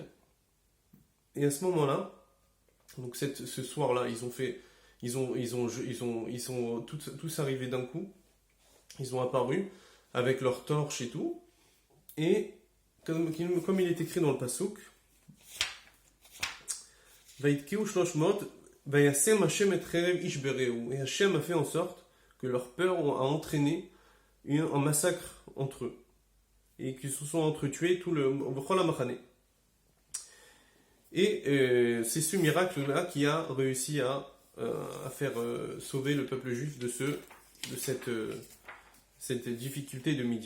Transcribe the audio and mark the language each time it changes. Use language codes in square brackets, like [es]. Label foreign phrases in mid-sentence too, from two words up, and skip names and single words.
[fr] Et à ce moment-là, donc ce soir-là, ils sont tous arrivés d'un coup, ils ont apparu avec leurs torches et tout, et comme il est écrit dans le Passouk, [he] ויתקעו שלש מאות וישם השם את חרב איש ברעהו, [fr] et Hashem a fait en sorte que leur peur a entraîné un massacre entre eux. et qui se sont entretués tout le [he] בכל המחנה. [fr] Et c'est ce miracle-là qui a réussi à faire sauver le peuple juif de cette difficulté de Midian.